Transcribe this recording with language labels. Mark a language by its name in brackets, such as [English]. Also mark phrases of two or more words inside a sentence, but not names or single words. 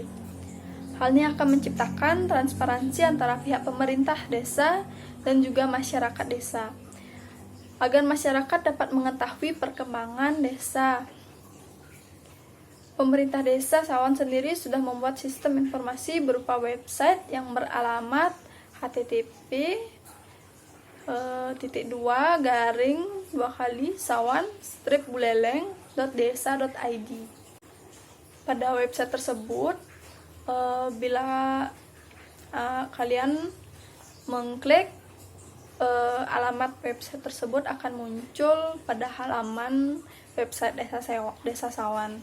[Indonesian] Hal ini akan menciptakan transparansi antara pihak pemerintah desa dan juga masyarakat desa, agar masyarakat dapat mengetahui perkembangan desa. Pemerintah Desa Sawan sendiri sudah membuat sistem informasi berupa website yang beralamat http://sawan-buleleng.desa.id. Pada website tersebut, bila kalian mengklik alamat website tersebut akan muncul pada halaman website Desa Sawan.